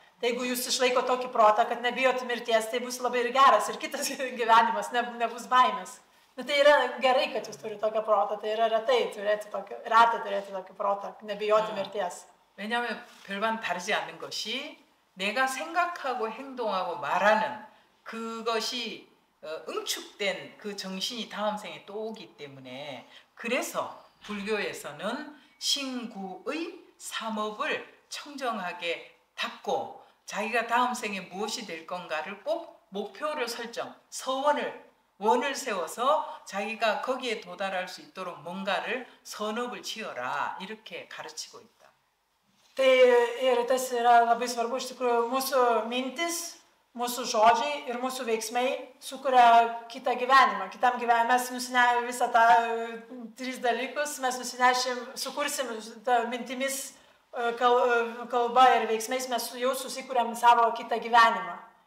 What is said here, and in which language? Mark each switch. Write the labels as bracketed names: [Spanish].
[Lithuanian] Tai jeigu jūs išlaiko tokį protą, kad nebijot mirties, tai bus labai ir geras. Ir kitas gyvenimas nebus baimės. Nu, tai yra gerai, kad jūs turite tokią protą. Tai yra retai turėti tokį protą, nebijoti mirties. [Korean] 왜냐하면 별반 다르지 않는 것이 내가 생각하고 행동하고 말하는 그것이 응축된 그 정신이 다음 생에 또 오기 때문에 그래서 불교에서는 신구의 삼업을 청정하게 닦고 자기가 다음 생에 무엇이 될 건가를 꼭 목표를 설정, 원을 세워서 자기가 거기에 도달할 수 있도록 뭔가를 선업을 지어라 이렇게 가르치고 있다. [Lithuanian] Tai ir tas yra labai svarbu, iš tikrųjų, mūsų mintis, mūsų žodžiai ir mūsų veiksmai sukuria kitą gyvenimą. Kitam gyvenimą mes nusinešim visą tą tris dalykus, mes sukursim mintimis, kalba ir veiksmais, mes jau susikūrėm savo kitą gyvenimą.